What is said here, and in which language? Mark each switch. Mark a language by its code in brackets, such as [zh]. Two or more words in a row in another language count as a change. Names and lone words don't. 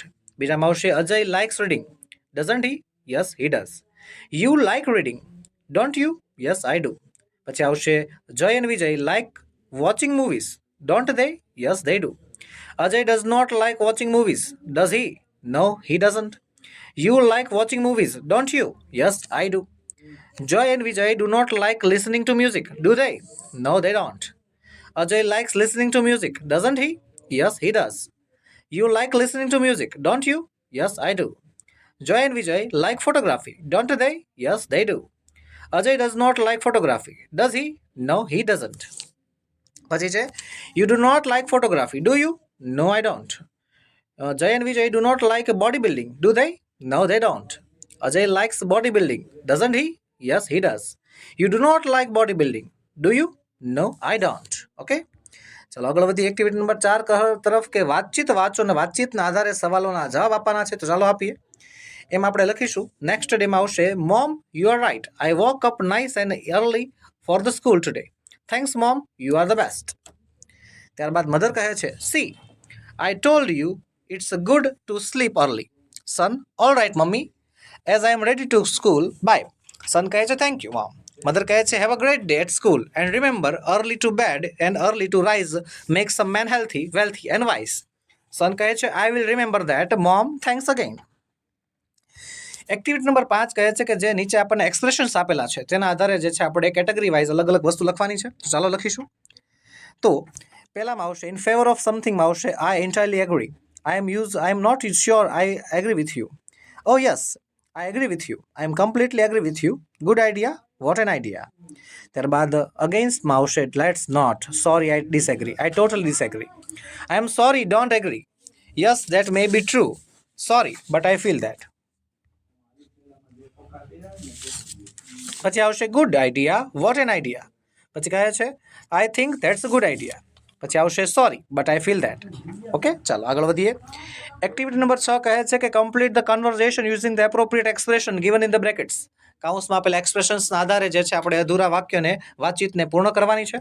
[gu] બીજામાં આવશે [en] Ajay likes reading, doesn't he, yes he does. You like reading, don't you, yes I do. [gu] પછી આવશે [en] Jay and Vijay like watching movies, don't they, yes they do. Ajay does not like watching movies, does he, no he doesn't. You like watching movies, don't you? Yes, I do. Joy and Vijay do not like listening to music, do they? No, they don't. Ajay likes listening to music, doesn't he? Yes, he does. You like listening to music, don't you? Yes, I do. Joy and Vijay like photography, don't they? Yes, they do. Ajay does not like photography, does he? No, he doesn't. [gu] પછી છે [en] you do not like photography, do you? No, I don't. Jay and Vijay do not like bodybuilding, do they? No, they don't. Ajay likes bodybuilding, doesn't he? Yes, he does. You do not like bodybuilding, do you? No, I don't. [gu] Okay? ચલો આગળ વધી. એક્ટિવિટી નંબર 4 તરફ કે વાતચીત વાંચો અને વાતચીતના આધારે સવાલોના જવાબ આપવાના છે. તો ચાલો આપીએ. એમાં આપણે લખીશું નેક્સ્ટ ડેમાં આવશે [en] Mom you are right, I woke up nice and early for the school today. Thanks mom, you are the best. [gu] ત્યારબાદ મધર કહે છે [en] See, I told you it's good to sleep early. Son, all right, mummy. As I am ready to school, bye. Son [gu] કહે છે [en] thank you, mom. Mother [gu] કહે છે [en] have a great day at school and remember early to bed and early to rise makes a man healthy, wealthy and wise. Son [gu] કહે છે [en] I will remember that, mom. Thanks again. [gu] એક્ટિવિટી નંબર 5 કહે છે કે જે નીચે આપણને એક્સપ્રેશન્સ આપેલા છે તેના આધારે જે છે આપણે [en] category wise [gu] અલગ અલગ વસ્તુ લખવાની છે. તો ચાલો લખીશું. તો પહેલામાં આવશે [en] in favor of something [gu] આવશે [en] I entirely agree. I am not sure I agree with you. Oh yes, I agree with you. I am completely agree with you. Good idea. What an idea. [gu] ત્યારબાદ against માં આવશે [en] let's not. Sorry, I disagree. I totally disagree. I am sorry, don't agree. Yes, that may be true. Sorry, but I feel that. [gu] પછી આવશે [en] good idea. What an idea. [gu] પછી કહે છે [en] I think that's a good idea. [gu] પછી આવશે [en] sorry but I feel that. ઓકે, [gu] ચાલો આગળ વધીએ. એક્ટિવિટી નંબર 6 કહે છે કે [en] Complete the conversation using the appropriate expression given in the brackets. [gu] કાઉન્સમાં આપેલા એક્સપ્રેશન્સના આધારે જે છે આપણે અધૂરા વાક્યને વાતચીતને પૂર્ણ કરવાની છે.